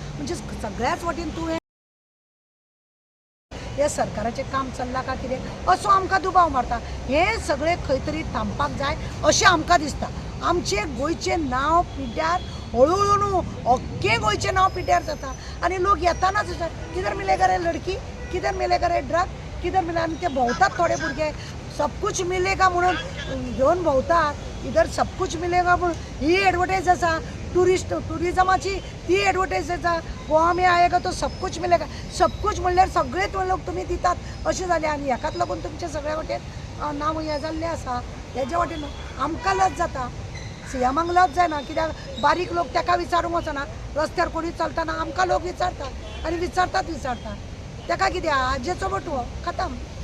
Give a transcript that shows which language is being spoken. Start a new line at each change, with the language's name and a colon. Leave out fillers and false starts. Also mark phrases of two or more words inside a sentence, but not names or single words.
Konkani: म्हणजे सगळ्याच वाटेन तूं हे सरकाराचें काम चल्लां काय कितें असो आमकां दुबाव मारता. हें सगळें खंय तरी थांबपाक जाय अशें आमकां दिसता. आमचें गोंयचें नांव पिड्ड्यार हळू न्हू अख्खें गोंयचें नांव पिड्ड्यार जाता. आनी लोक येतानाच
Hindi: किधर मिलेगा रे लडकी, किधर मिलेगा रे ड्रग, किधर मिलेगा.
Konkani: आनी ते भोंवतात थोडे भुरगे
Hindi: सब कुछ मिलेगा
Konkani: म्हणून घेवन भोंवतात.
Hindi: इधर सब कुछ मिलेगा
Konkani: म्हणून ही एडवर्टायज आसा टुरिजमाची, ती एडवर्टायज आसा
Hindi: गोवा में आएगा तो सब कुछ मिलेगा. सब कुछ
Konkani: म्हणल्यार सगळेच लोक तुमी दितात अशें जालें. आनी हेकाच लागून तुमचें सगळ्या वाटेन नांव हें जाल्लें आसा. हेज्या वाटेन आमकां लज जाता, सीएमांक लज जायना. कित्याक बारीक लोक ताका विचारूंक वचना, रस्त्यार कोणी चलतना आमकां लोक विचारतात आनी विचारतात ताका कितें आजेचो बटवो खतम.